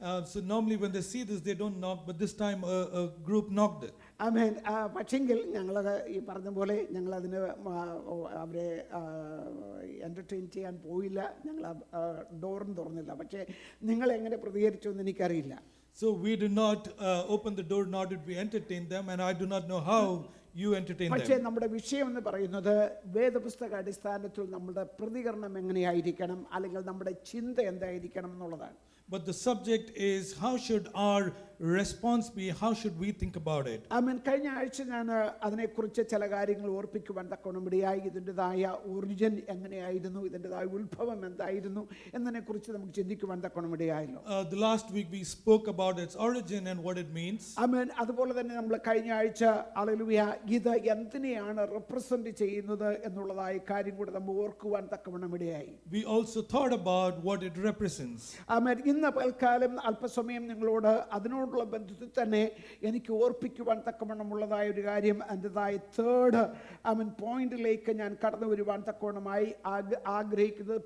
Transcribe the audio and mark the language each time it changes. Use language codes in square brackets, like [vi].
[en] So normally when they see this, they don't knock, but this time a group knocked it. [ml] ആമേൻ. പക്ഷെങ്കിൽ ഞങ്ങൾ ഈ പറഞ്ഞ പോലെ ഞങ്ങൾ അതിന് അവരെ എൻ്റർടൈൻ ചെയ്യാൻ പോയില്ല, ഞങ്ങൾ ഡോറും തുറന്നില്ല. പക്ഷേ നിങ്ങൾ എങ്ങനെ പ്രതികരിച്ചു എന്ന് എനിക്കറിയില്ല. [en] So we did not open the door, nor did we entertain them, and I do not know how you entertain them. [ml] പക്ഷേ നമ്മുടെ വിഷയം എന്ന് പറയുന്നത് വേദപുസ്തക അടിസ്ഥാനത്തിൽ നമ്മുടെ പ്രതികരണം എങ്ങനെയായിരിക്കണം, അല്ലെങ്കിൽ നമ്മുടെ ചിന്ത എന്തായിരിക്കണം എന്നുള്ളതാണ്. [en] But the subject is, how should our response be? How should we think about it? [ml] കഴിഞ്ഞ ആഴ്ച ഞാൻ അതിനെക്കുറിച്ച് ചില കാര്യങ്ങൾ ഓർപ്പിക്കുവാൻ തക്കവണ്ണമിടയായി. ഇതിൻ്റെതായ ഒറിജിൻ എങ്ങനെയായിരുന്നു, ഇതിൻ്റെതായ ഉത്ഭവം എന്തായിരുന്നു എന്നതിനെക്കുറിച്ച് നമുക്ക് ചിന്തിക്കുവാൻ തക്കവണ്ണമിടയായല്ലോ. [en] The last week we spoke about its origin and what it means. [ml] അതുപോലെ തന്നെ നമ്മൾ കഴിഞ്ഞ ആഴ്ച ഹല്ലേലൂയ ഇത് എന്തിനെയാണ് റെപ്രസെന്റ് ചെയ്യുന്നത് എന്നുള്ളതായ കാര്യം കൂടെ നമ്മൾ ഓർക്കുവാൻ തക്കവണ്ണമിടയായി. [en] We also thought about what it represents. [ml] ഇന്ന് പൽക്കാലം അല്പസമയം നിങ്ങളോട് അതിനോടുള്ള ബന്ധത്തിൽ തന്നെ എനിക്ക് ഓർപ്പിക്കുവാൻ തക്കവണ്ണമുള്ളതായ ഒരു കാര്യം, അതിൻ്റെതായ തേർഡ് പോയിന്റിലേക്ക് ഞാൻ കടന്നു വരുവാൻ തക്കവണ്ണമായി ആഗ്രഹിക്കുന്നത്.